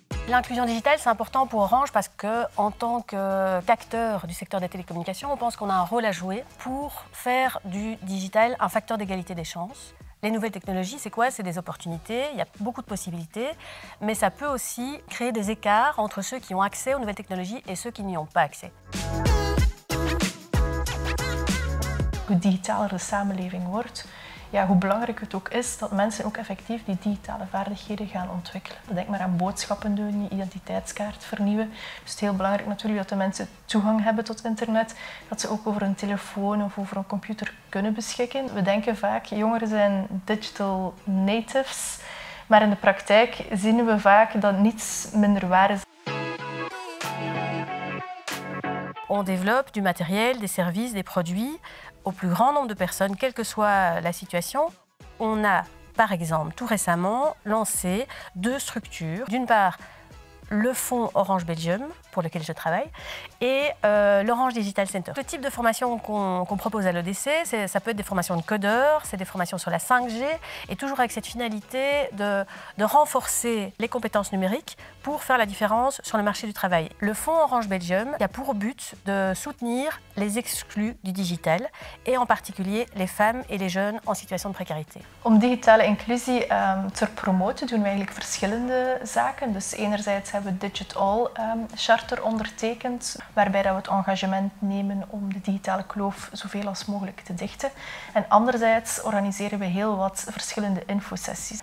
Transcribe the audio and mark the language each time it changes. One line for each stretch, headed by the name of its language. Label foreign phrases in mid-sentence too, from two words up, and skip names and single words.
French: L'inclusion digitale, c'est important pour Orange parce qu'en tant qu'acteur du secteur des télécommunications, on pense qu'on a un rôle à jouer pour faire du digital un facteur d'égalité des chances. Les nouvelles technologies, c'est quoi? C'est des opportunités, il y a beaucoup de possibilités, mais ça peut aussi créer des écarts entre ceux qui ont accès aux nouvelles technologies et ceux qui n'y ont pas accès.
Dutch: Hoe digitaler de samenleving wordt, ja, hoe belangrijk het ook is dat mensen ook effectief die digitale vaardigheden gaan ontwikkelen. Denk maar aan boodschappen doen, je identiteitskaart vernieuwen. Dus het is heel belangrijk natuurlijk dat de mensen toegang hebben tot internet, dat ze ook over een telefoon of over een computer kunnen beschikken. We denken vaak, jongeren zijn
English: digital natives,
Dutch: maar in de praktijk zien we vaak dat niets minder waar is.
French: On développe du matériel, des services, des produits au plus grand nombre de personnes, quelle que soit la situation. On a, par exemple, tout récemment lancé 2 structures. D'une part, le fonds Orange Belgium, pour lequel je travaille, et l'Orange Digital Center. Ce type de formation qu'on propose à l'ODC, ça peut être des formations de codeurs, c'est des formations sur la 5G, et toujours avec cette finalité de renforcer les compétences numériques pour faire la différence sur le marché du travail. Le fonds Orange Belgium a pour but de soutenir les exclus du digital, et en particulier les femmes et les jeunes en situation de précarité.
Dutch: Om digitale inclusie te promoten doen we eigenlijk verschillende zaken. Dus enerzijds hebben we het Digital Charter ondertekend, waarbij dat we het engagement nemen om de digitale kloof zoveel als mogelijk te dichten. En anderzijds organiseren we heel wat verschillende infosessies.